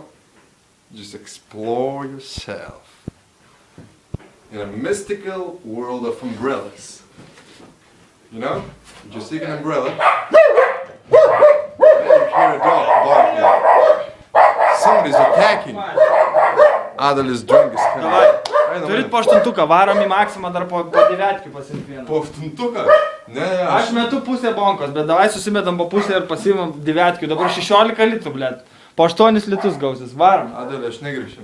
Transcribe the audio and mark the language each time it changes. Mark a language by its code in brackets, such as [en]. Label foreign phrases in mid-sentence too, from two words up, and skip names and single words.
[en] Just explore yourself. In a mystical world of umbrellas. You know? You just take an umbrella. Then you hear a dog barking. Somebody's attacking. [lt] Adalis džungis. Turit po aštuntuką, varom į Maksimą dar po 9 pasimt vieną. Po aštuntuką? Ne, Aš metu pusę bonkos, bet davai susimetam po pusę ir pasimam 9, dabar 16 litų, blėt. Po 8 litus gausis, varom. Adalė, aš negrišiu.